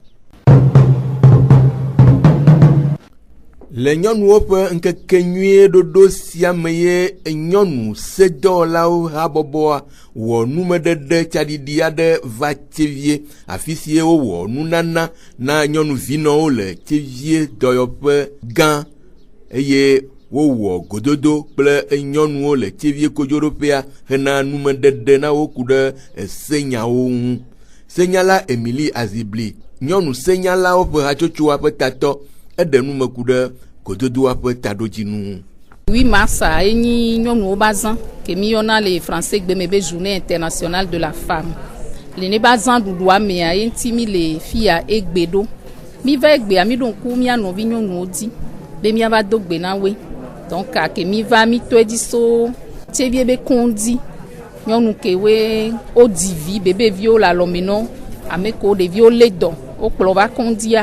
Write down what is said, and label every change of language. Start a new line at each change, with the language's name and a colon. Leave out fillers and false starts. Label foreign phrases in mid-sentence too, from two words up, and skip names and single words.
Ewe: Le nyɔnuwo ƒe ŋkekenyui ɖoɖo sia me ye nyɔnu sedɔwɔlawo habɔbɔa wɔ numeɖeɖe tsaɖiɖi aɖe va tsevie afi si wowɔ nunana na nyɔnuvinɔwo le tsevie dɔyɔƒe gã eye wowɔ gododo kple nyɔnuwo le tsevie kodzoɖoƒea hena numeɖeɖe na wo ku ɖe senyawo ŋu. Senyala Emily Azibli, nyɔnu senyalawo ƒe hatsotsoa ƒe tatɔ, eɖe nume ku ɖe gododoa ƒe taɖodzinu. 8 mars enyi nyɔnuwo ba zã ke mi yɔna le français gbeme be
French: journée internationale de la femme.
Ewe: Le ne ba zã ɖuɖua mea ye ŋti mi le fia egbe ɖo. Mi va egbea mi ɖo ŋku mia nɔvi nyɔnuwo dzi be miava do gbe na woe. Donc ke mi va mi tɔe dzi so tsevie be kɔndzi nyɔnu ke we o divi bebeviwo le alɔmenɔ ame ko ɖeviwo le dɔ o kplɔ va kɔndzia